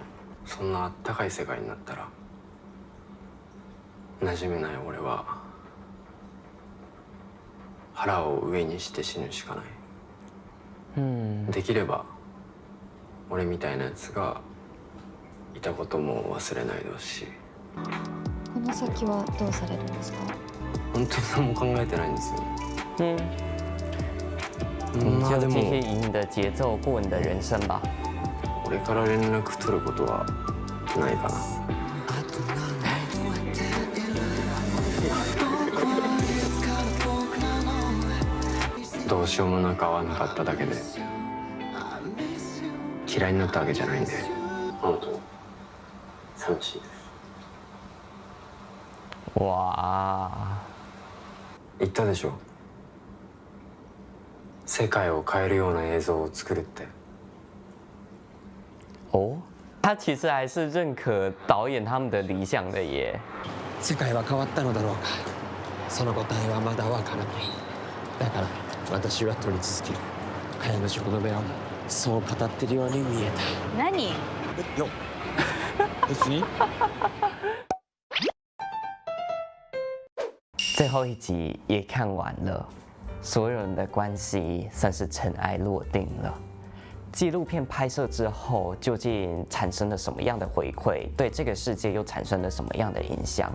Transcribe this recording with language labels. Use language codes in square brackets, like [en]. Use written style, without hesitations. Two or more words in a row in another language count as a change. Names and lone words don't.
[ja] そんなあったかい世界になったら馴染めない俺は腹を上にして死ぬしかない。できれば俺みたいなやつがいたことも忘れないですし。この先はどうされるんですか？本当に何も考えてないんですよ。 [zh] 你 [ja] まあでも [zh] 就继续以你的节奏过你的人生吧。 [ja] 俺から連絡取ることはないかな。どうしようもなく会わなかっただけで嫌いになったわけじゃないんで、本当に寂しいです。哇，言ったでしょ、世界を変えるような映像を作るって。 [zh] 哦，他其实还是认可导演他们的理想的耶。 [ja] 世界は変わったのだろうか。その答えはまだわからない。だから私は撮り続ける。彼女の目はそう語ってるように見えた。何？いや別に。 [zh] 最后一集也看完了，所有人的关系算是尘埃落定了。纪录片拍摄之后，究竟产生了什么样的回馈？对这个世界又产生了什么样的影响？